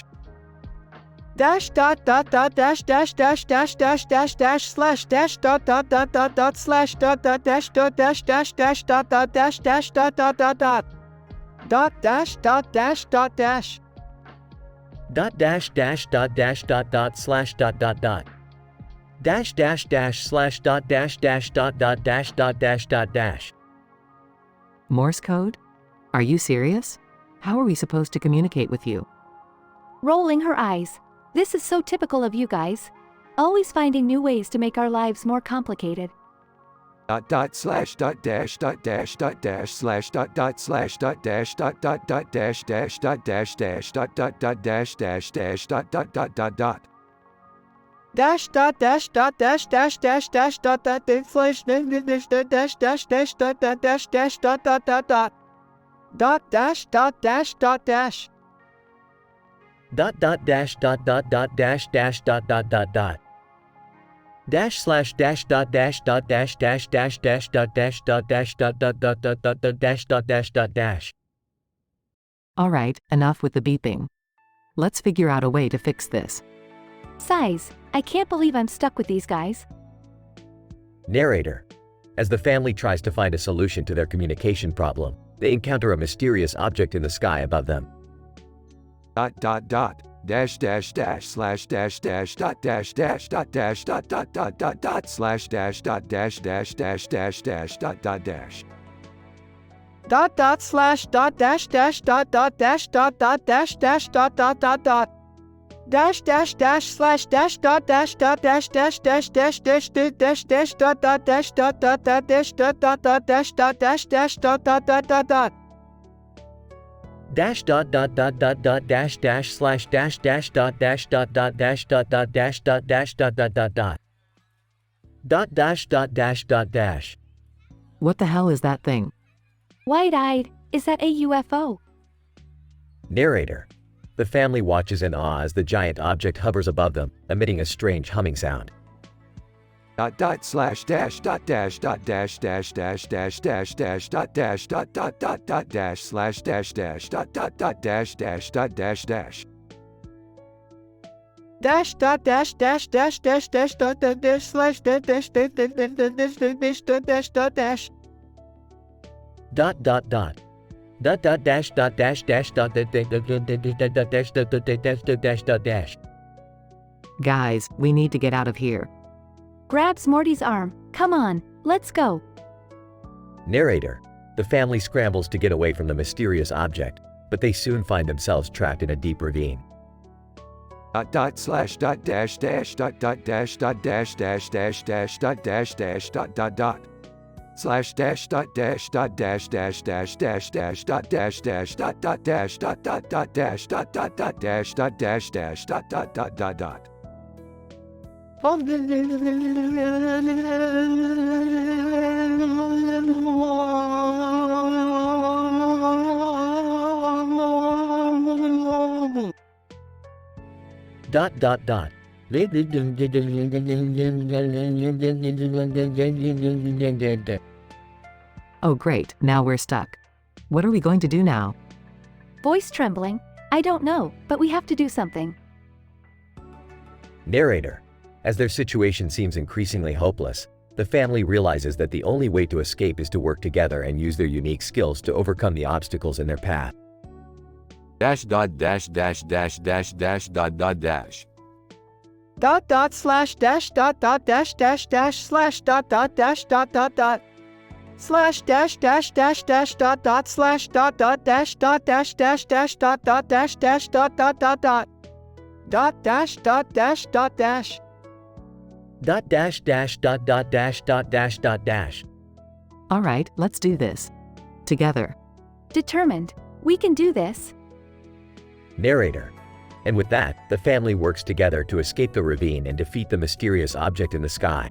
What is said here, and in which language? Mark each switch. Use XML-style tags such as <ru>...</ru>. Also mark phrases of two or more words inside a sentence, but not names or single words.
<en>dash dot dash dash dash dash dash dash dash slash dash dot slash dot dash dash dash dot dash dash dot dash dot dash dot dash Dash dash dot dash dot slash dot dash dash slash dot dash dash dot dash dash. Morse code? Are you serious? How are we supposed to communicate with you? Rolling her eyes. This is so typical of you guys. Always finding new ways to make our lives more complicated. dot slash dot dash slash dot slash dot dash dash dash dot dash dash dash dash dot dash dot dash dash dash dash dot slash dash dash dash dot dash dash dot dash dot dash dot dash dash dash dash slash dash dash dash dash dash dot dash dash. All right, enough with the beeping. Let's figure out a way to fix this. Sighs. I can't believe I'm stuck with these guys. Narrator. As the family tries to find a solution to their communication problem, they encounter a mysterious object in the sky above them. Dash dash dash slash dash dash dot dash dash dot dash dot slash dash dot dash dash dash dash dash dot dash dot dot slash dot dash dash dot dot dash dot dot dash dash dot dot dot dot dash dash dash slash dash dot dash dot dash dash dash dash dash dash dash dot dot dash dot dot dot dash dot dot dot dash dot dash dash dot dot dot dot dot dash dot dot dot dot dot dash dash slash dash dash dot dash dot dot dash dot dot dash dot dash dot dot dot dot dot dash dot dash dot dash. What the hell is that thing? Wide-eyed, is that a UFO? Narrator. The family watches in awe as the giant object hovers above them, emitting a strange humming sound. Dot dot slash dash dot dash dot dash dash dash dash dash dash dot dash dot dot dot dot dash slash dash dash dot dot dot dash dash dot dash dash dash dot dash dash dash dash dash dot dot dash slash dash dash dash dash dash dash dot dash dot dash dot dot dot dot dot dash dot dash dash dot dash dash dash dash dot dash. Guys, we need to get out of here. Grabs Morty's arm. Come on, let's go. Narrator. The family scrambles to get away from the mysterious object, but they soon find themselves trapped in a deep ravine. dot dot slash dot dash dash dot dot dash dot dash dash dash dash dot dash dash dot dot dot slash dash dot dash dot dash dash dash dash dash dot dash dash dot dot dash dot dot dot dash dot dot dot dash dot dash dash dot dot dot dot dot dot dot dot. Oh great, now we're stuck. What are we going to do now? Voice trembling. I don't know, but we have to do something. Narrator. As their situation seems increasingly hopeless, the family realizes that the only way to escape is to work together and use their unique skills to overcome the obstacles in their path. Dash dot dash dash dash dash dash dot dot dash dot dot slash dash dot dot dash dash dash slash dot dot dash dot dot dot slash dash dash dash dash dot dot slash dot dot dash dot dash dash dash dot dot dash dash dot dot dot dot dot dash dot dash dot dash dot dash dash dot dot dash dot dash dot dash. All right, let's do this. Together. Determined. We can do this. Narrator. And with that, the family works together to escape the ravine and defeat the mysterious object in the sky.</en>